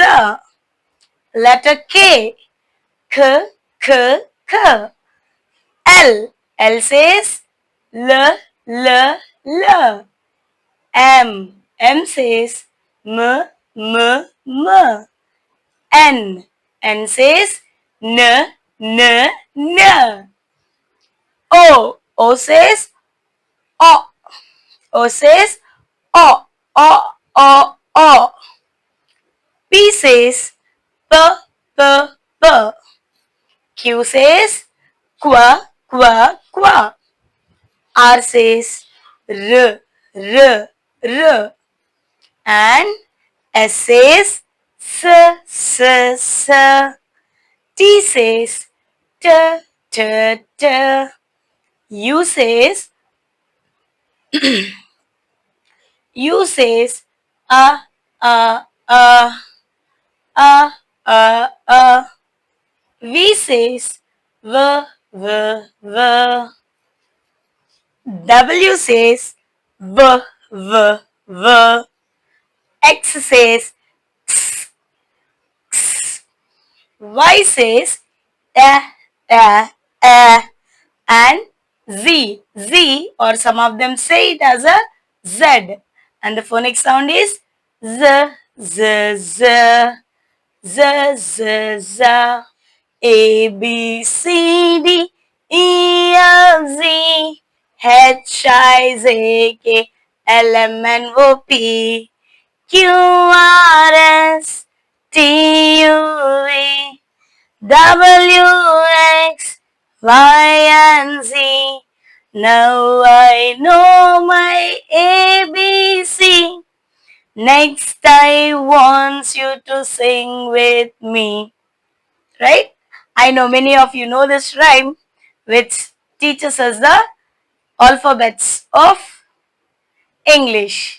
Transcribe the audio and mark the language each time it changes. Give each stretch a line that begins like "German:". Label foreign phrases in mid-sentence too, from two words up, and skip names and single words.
English: Letter K. K, k, k. L. L says l, l, l. M. M says m, m, m. N. N says n, n, n. O. O says o. O says o, o, o, o. P says p, p, p. Q says qua, qua, qua. R says r, r, r. And S says s, s, s. T says t, t, t. U says U says a, a, a, a, a, a. V says v, v, v. W says v, v, v. X says x, x. Y says and Z, Z, or some of them say it as a Z, and the phonic sound is Z, Z, Z, Z, Z, Z. A, B, C, D, E, F, Z, H, I, J, K, L, M, N, O, P, Q, R, S, T, U, V, W, X, Y, and Z. Now I know my ABC. Next I want you to sing with me. Right? I know many of you know this rhyme, which teaches us the alphabets of English.